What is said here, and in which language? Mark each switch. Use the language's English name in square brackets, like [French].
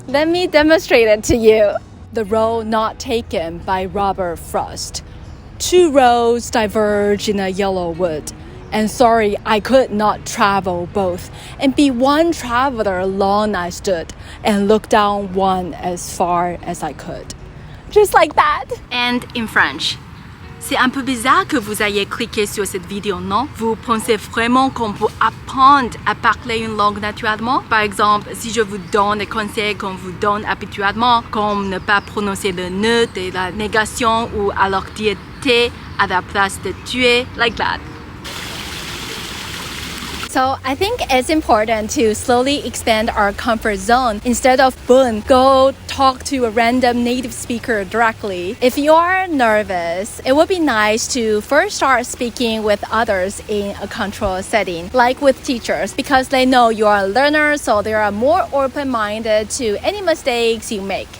[English] Let me demonstrate it to you. The Road Not Taken by Robert Frost. Two roads diverge in a yellow wood, and sorry I could not travel both, and be one traveler long I stood, and look down one as far as I could. Just like that. And in French. [French] C'est un peu bizarre que vous ayez cliqué sur cette vidéo, non? Vous pensez vraiment qu'on peut apprendre à parler une langue naturellement? Par exemple, si je vous donne des conseils qu'on vous donne habituellement, comme ne pas prononcer le ne de la négation ou alors dire te à la place de tuer, [English] like that. So I think it's important to slowly expand our comfort zone instead of boom, go talk to a random native speaker directly. If you are nervous, it would be nice to first start speaking with others in a controlled setting, like with teachers, because they know you are a learner, so they are more open-minded to any mistakes you make.